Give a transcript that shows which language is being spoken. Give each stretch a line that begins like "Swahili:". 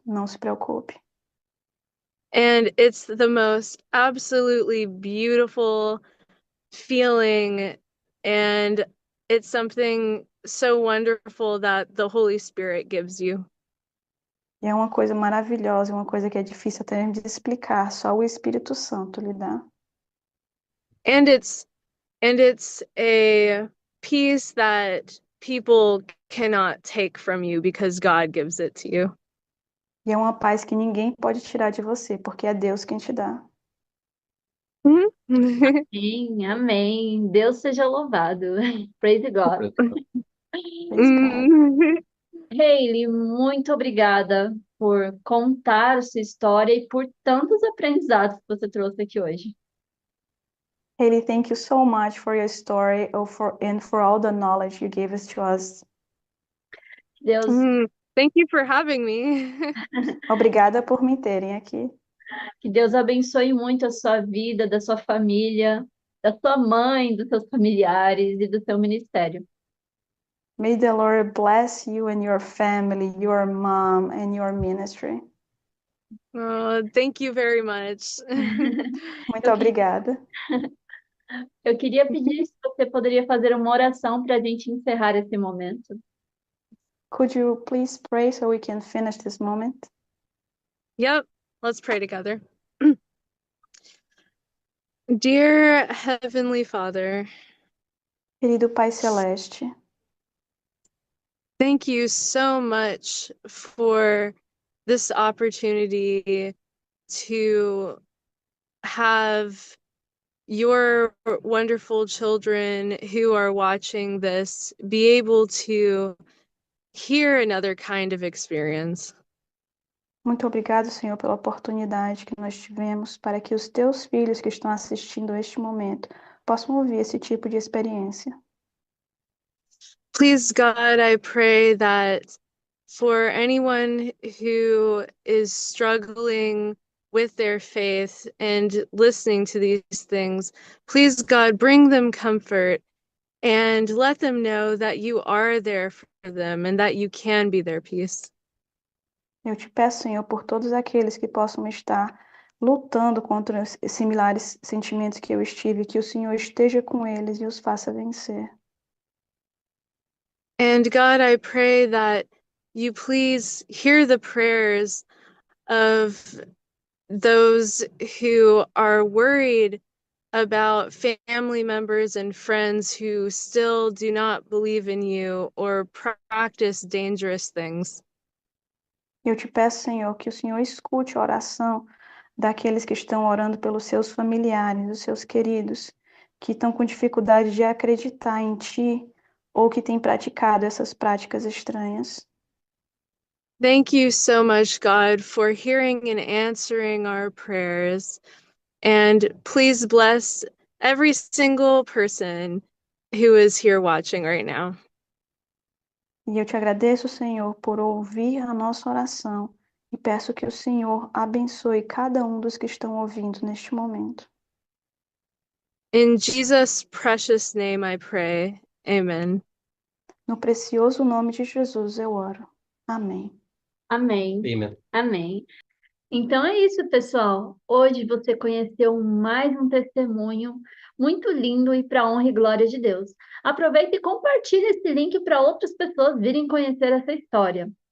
Portuguese: Não se preocupe.
English: And it's the most absolutely beautiful feeling. And it's something so wonderful that the Holy Spirit gives you.
Portuguese: E é uma coisa maravilhosa, uma coisa que é difícil até de explicar, só o Espírito Santo lhe dá.
English: And it's a peace that people cannot take from you because God gives it to you.
Portuguese: E é uma paz que ninguém pode tirar de você, porque é Deus quem te dá. Amém, amém. Deus seja louvado.
English: Praise God. Praise God. Mm.
Portuguese: Hailey, muito obrigada por contar a sua história e por tantos aprendizados que você trouxe aqui hoje.
English: Haley, thank you so much for your story and for all the knowledge you gave us to us.
Portuguese: Deus,
English: Thank you for having me.
Portuguese: Obrigada por me terem aqui. que Deus abençoe muito a sua vida, da sua família, da sua mãe, dos seus familiares e do seu ministério.
English: May the Lord bless you and your family, your mom and your ministry. Oh, thank you very much.
Portuguese: Muito Eu, que- obrigada. eu queria pedir se você poderia fazer uma oração para a gente encerrar esse momento.
English: Could you please pray so we can finish this moment? Yep, let's pray together. Dear Heavenly Father,
Portuguese: Querido Pai Celeste,
English: thank you so much for this opportunity to have your wonderful children who are watching this be able to hear another kind of experience.
Portuguese: muito obrigado, Senhor, pela oportunidade que nós tivemos para que os teus filhos que estão assistindo este momento possam ouvir esse tipo de experiência.
English: Please, God, I pray that for anyone who is struggling with their faith and listening to these things. Please, God, bring them comfort and let them know that you are there for them and that you can be their peace.
Portuguese: Eu te peço, Senhor, por todos aqueles que possam estar lutando contra os similares sentimentos que eu estive, que o Senhor esteja com eles e os faça vencer.
English: And God, I pray that you please hear the prayers of those who are worried about family members and friends who still do not believe in you or practice dangerous things.
Portuguese: Eu te peço, Senhor, que o Senhor escute a oração daqueles que estão orando pelos seus familiares, os seus queridos, que estão com dificuldade de acreditar em Ti ou que têm praticado essas práticas estranhas.
English: Thank you so much, God, for hearing and answering our prayers. And please bless every single person who is here watching right now.
Portuguese: E eu te agradeço, Senhor, por ouvir a nossa oração e peço que o Senhor abençoe cada um dos que estão ouvindo neste momento.
English: In Jesus' precious name I pray. Amen.
Portuguese: No precioso nome de Jesus eu oro. Amém. Amém.
English: Amen.
Portuguese: Amém. Então é isso, pessoal. Hoje você conheceu mais um testemunho muito lindo e para a honra e glória de Deus. Aproveite e compartilhe esse link para outras pessoas virem conhecer essa história.